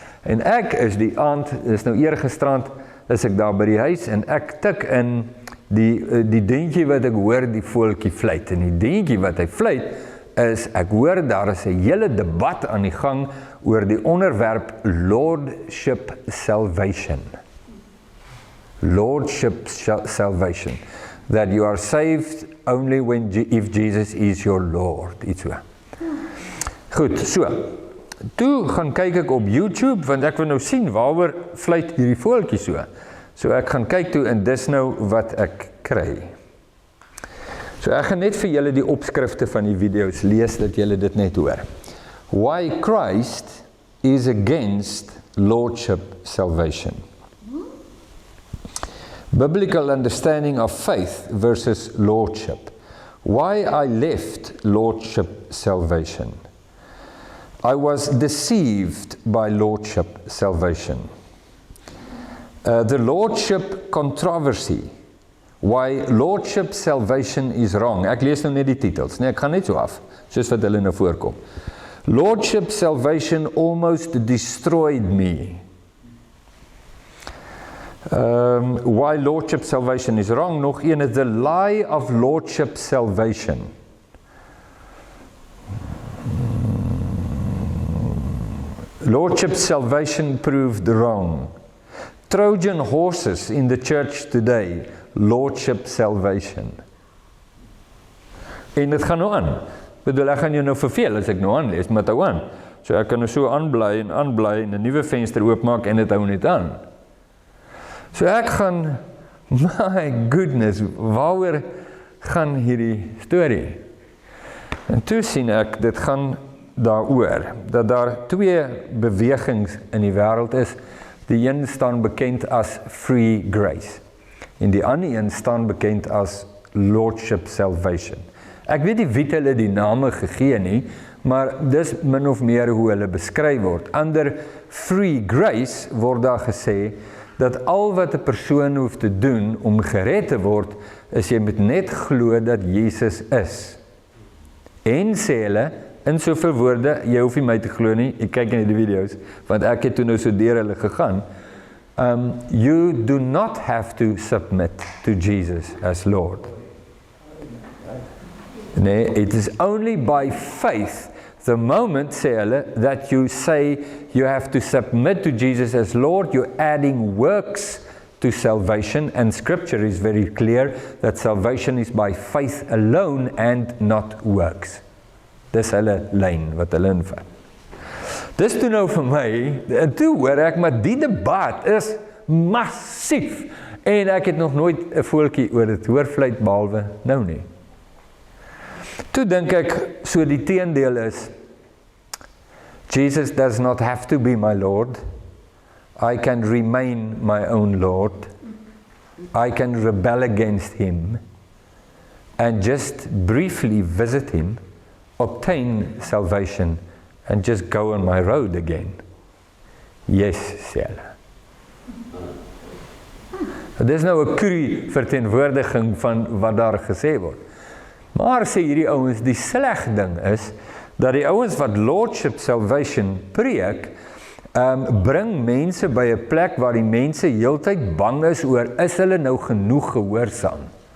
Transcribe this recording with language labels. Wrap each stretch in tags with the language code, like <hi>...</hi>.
<af>En ek is die aand, is nou eergisterand, is ek daar by die huis en ek tik in die dingetjie wat ek hoor die voeltjie fluit. En die dingetjie wat hy fluit is, ek hoor daar is 'n hele debat aan die gang oor die onderwerp Lordship Salvation.</af> <en>Lordship Salvation. That you are saved only if Jesus is your Lord.</en> <af>Iets so. Goed, so. Toe gaan kyk ek op YouTube, want ek wil nou sien waaroor fluit hierdie voeltjie so. So ek gaan kyk toe en dis nou wat ek kry. So ek gaan net vir julle die opskrifte van die video's lees, dat julle dit net hoor.</af> <en>Why Christ is against Lordship Salvation. Biblical understanding of faith versus Lordship. Why I left Lordship Salvation. I was deceived by Lordship Salvation. The Lordship Controversy. Why Lordship Salvation is wrong.</en> <af>Ek lees nou net die titels. Nee, ek gaan net so af, soos wat hulle nou voorkom.</af> <en>Lordship Salvation almost destroyed me. Why Lordship salvation is wrong.</en> <af>Nog een is</af> <en>the lie of Lordship salvation. Lordship salvation proved wrong. Trojan horses in the church today.</en> <af>Lordship salvation. En dit gaan nou aan. Bedoel, ek gaan jou nou verveel as ek nou aanlees, maar hou aan. So ek kan nou so aanbly en 'n nuwe venster oopmaak en dit hou net aan. So ek gaan, my goodness, waaroor gaan hierdie storie? En toe sien ek, dit gaan daaroor, dat daar twee bewegings in die wêreld is. Die een staan bekend as free grace. En die ander een staan bekend as Lordship salvation. Ek weet nie wie hulle die name gegee nie, maar dis min of meer hoe hulle beskryf word. Onder free grace word daar gesê, dat al wat 'n persoon hoef te doen om gered te word, is jy moet net glo dat Jesus is. En sê hulle, in soveel woorde, jy hoef nie my te glo nie, ek kyk in die video's, want ek het toe nou so deur hulle gegaan.</af> <en>You do not have to submit to Jesus as Lord. Nee, it is only by faith, the moment,</en> <af>sê hulle,</af> <en>that you say you have to submit to Jesus as Lord, you're adding works to salvation, and Scripture is very clear that salvation is by faith alone and not works.</en> <af>Dis hulle lyn wat hulle invat. Dis toe nou vir my, en toe hoor ek, maar die debat is massief, en ek het nog nooit 'n voeltjie oor dit hoor vleit behalwe nou nie. Toe dink ek, so die teendeel is,</af> <en>Jesus does not have to be my Lord. I can remain my own Lord. I can rebel against him and just briefly visit him, obtain salvation and just go on my road again.</en> <af>Yes, sê hulle. Dit is nou 'n cru verteenwoordiging van wat daar gesê word. Maar sê hierdie ouens, die sleg ding is, dat die ouens wat Lordship salvation preek, bring mense by 'n plek waar die mense heeltyd bang is oor, is hulle nou genoeg gehoorsaam?</af>